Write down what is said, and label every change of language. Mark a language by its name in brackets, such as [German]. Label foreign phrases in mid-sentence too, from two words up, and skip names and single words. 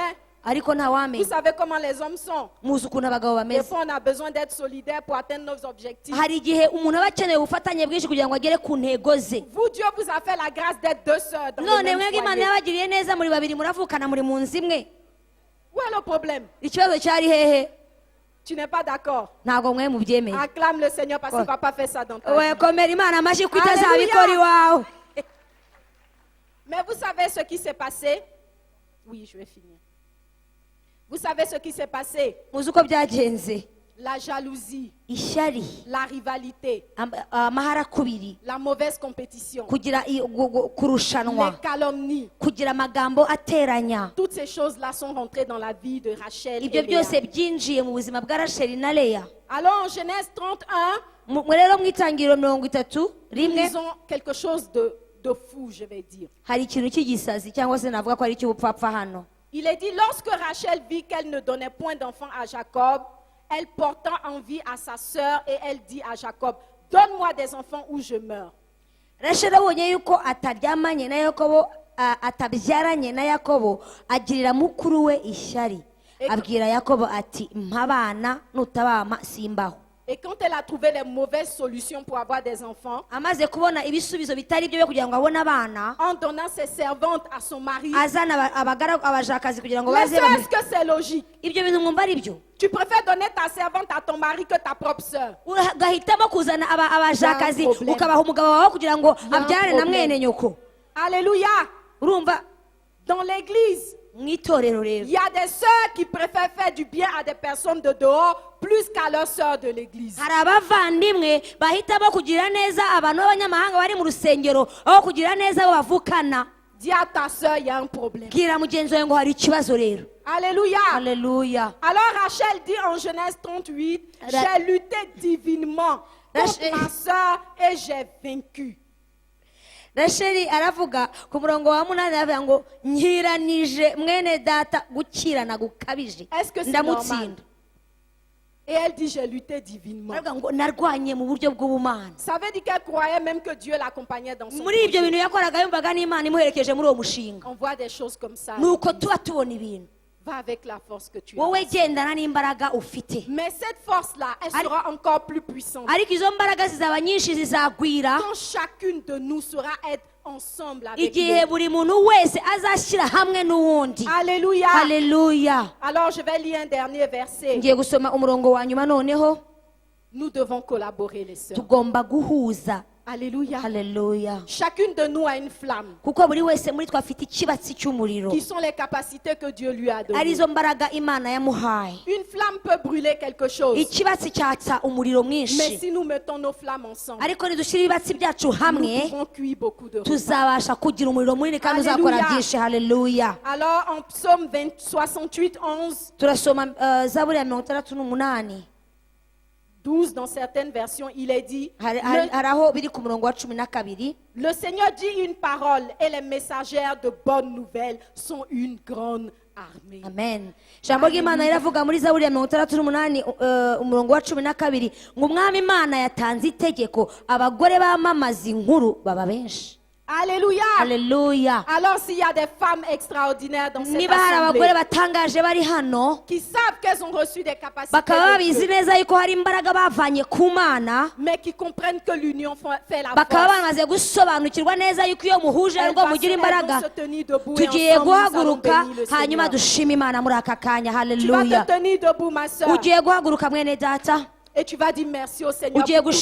[French] Vous savez comment les hommes sont. Des fois, on a besoin d'être solidaires pour atteindre nos objectifs. Vous, Dieu vous a fait la grâce d'être deux sœurs dans le même foyer. Où est le problème? Tu n'es pas d'accord? [Kinyarwanda] ntabwo mwe mubyemeye. [French] Acclame le Seigneur parce qu'il ne va pas faire ça dans ta [Kinyarwanda] we [French] vie. [Kinyarwanda] komera Imana amashyi ko itazabikora iwawe. [French] Mais vous savez ce qui s'est passé? Oui, je vais finir. Vous savez ce qui s'est passé? [Kinyarwanda] muzi uko byagenze. [French] La jalousie, [Kinyarwanda] ishyari, [French] la rivalité, [Kinyarwanda] amaharakubiri, [French] la mauvaise compétition, [Kinyarwanda] kugira kurushanwa, [French] les calomnies, [Kinyarwanda] kugira amagambo ateranya. [French] toutes ces choses-là sont rentrées dans la vie de Rachel [Kinyarwanda] ibyo [French] et Léa. [Kinyarwanda] byose byinjiye mu buzima bwa Racheli na Leya. [French] Alors en Genèse 31, [Kinyarwanda] rero mu itangiriro 31 [French] ils ont quelque chose de fou, je vais dire. [Kinyarwanda] hari ikintu cy'igisazi cyangwa se navuga ko ari icy'ubupfapfa hano. [French] Il est dit, lorsque Rachel vit qu'elle ne donnait point d'enfant à Jacob, elle portant envie à sa sœur et elle dit à Jacob, donne-moi des enfants ou je meurs. [Kinyarwanda] Rachel abonye yuko ataryamanye na Yakobo, atabyaranye na Yakobo, agirira mukuru we ishyari, abwira Yakobo ati mpabana nutabama simbaho. [French] Et quand elle a trouvé les mauvaises solutions pour avoir des enfants, [Kinyarwanda] amaze kubona ibisubizo bitari byo kugira ngo abone abana, [French] en donnant ses servantes à son mari, [Kinyarwanda] azana abajakazi kugira ngo [French] mais [Kinyarwanda] baze [French] est-ce que c'est logique? [Kinyarwanda] ibyo bintu mwumva ari byo? [French] Tu préfères donner ta servante à ton mari que ta propre sœur. [Kinyarwanda] ugahitamo kuzana abajakazi ukabaha umugabo wawe kugira ngo abyare na mwene nyoko. [French] Alléluia. [Kinyarwanda] urumva [French] Dans l'église, il y a des sœurs qui préfèrent faire du bien à des personnes de dehors plus qu'à leurs sœurs de l'église. [Kinyarwanda] hari abavandimwe bahitamo kugira neza abantu b'abanyamahanga bari mu rusengero aho kugira neza abo bavukana. [French] Dis à ta sœur, il y a un problème. [Kinyarwanda] bwira mugenzi wawe ngo hari ikibazo rero. [French] Alléluia. Alléluia. Alors Rachel dit en Genèse 38, j'ai lutté divinement contre ma sœur et j'ai vaincu. [Kinyarwanda] Racheli aravuga ku murongo wa 8 aravuga ngo nkiranije mwene data gukirana gukabije ndamutsinda. [French] Et elle dit j'ai lutté divinement. [Kinyarwanda] aravuga ngo narwanye mu buryo bw'ubumana. [French] Ça veut dire qu'elle croyait même que Dieu l'accompagnait dans son [Kinyarwanda] muri ibyo [French] projet. [Kinyarwanda] bintu yakoraga yumvaga n'Imana imuherekeje muri uwo mushinga. [French] On voit des choses comme ça. [Kinyarwanda] nuko tuba tubona ibintu. [French] Va avec la force que tu as. [Kinyarwanda] wowe gendana n'imbaraga ufite. [French] Mais cette force-là, elle sera encore plus puissante. [Kinyarwanda] ariko izo mbaraga zizaba nyinshi zizagwira [French] Quand chacune de nous saura être ensemble avec [Kinyarwanda] igihe [French] nous. [Kinyarwanda] buri muntu wese azashyira hamwe n'uwundi. [French] Alléluia. [Kinyarwanda] Haleluya. [French] Alors je vais lire un dernier verset. [Kinyarwanda] ngiye gusoma umurongo wa nyuma noneho. [French] Nous devons collaborer les sœurs. [Kinyarwanda] tugomba guhuza. [French] Alléluia. [Kinyarwanda] Haleluya. [French] Chacune de nous a une flamme. [Kinyarwanda] kuko buri wese muri twe afite ikibatsi cy'umuriro. [French] Qui sont les capacités que Dieu lui a données. [Kinyarwanda] arizo mbaraga Imana yamuhaye. [French] Une flamme peut brûler quelque chose. [Kinyarwanda] ikibatsi cyatsa umuriro [French] Mais [Kinyarwanda] mwinshi. [French] si nous mettons nos flammes ensemble, [Kinyarwanda] ariko nidushyira ibibatsi byacu [French] nous [Kinyarwanda] hamwe [French] pouvons cuire beaucoup de repas. [Kinyarwanda] tuzabasha kugira umuriro munini kandi uzakora Haleluya. byinshi. Haleluya. [French] Alors en psaume 68, 11, [Kinyarwanda] turasoma zaburi ya 68 12, [French] dans certaines versions, il est dit, [Kinyarwanda] hari aho biri ku murongo wa 12. [French] le Seigneur dit une parole et les messagères de bonnes nouvelles sont une grande armée. [Kinyarwanda] amen. ijambo ry'Imana riravuga muri zaburi ya 68 umurongo wa 12 ngo umwami Imana yatanze itegeko abagore bamamaza inkuru baba benshi. [French] Alléluia. [Kinyarwanda] Haleluya. [French] Alors s'il y a des femmes extraordinaires dans cette [Kinyarwanda] niba hari abagore [French] assemblée [Kinyarwanda] batangaje bari hano [French] qui savent qu'elles ont reçu des capacités [Kinyarwanda] bakaba [French] de [Kinyarwanda] babizi [French] Dieu, [Kinyarwanda] neza yuko hari imbaraga bavanye ku Mana, [French] mais qui comprennent que l'union fait la [Kinyarwanda] bakaba [French] force, [Kinyarwanda] bamaze gusobanukirwa neza yuko iyo muhuje [French] elles [Kinyarwanda] aribwo mugira [French] vont [Kinyarwanda] imbaraga. [French] se tenir debout et [Kinyarwanda] tugiye [French] ensemble nous allons [Kinyarwanda] guhaguruka [French] bénir le [Kinyarwanda] hanyuma [French] Seigneur. [Kinyarwanda] dushima Imana muri aka kanya. [French] Tu vas [Kinyarwanda] Haleluya. [French] te tenir debout, ma soeur, [Kinyarwanda] ugiye guhaguruka mwene data, [French] et tu vas dire merci au Seigneur [Kinyarwanda] ugiye [French] pour toutes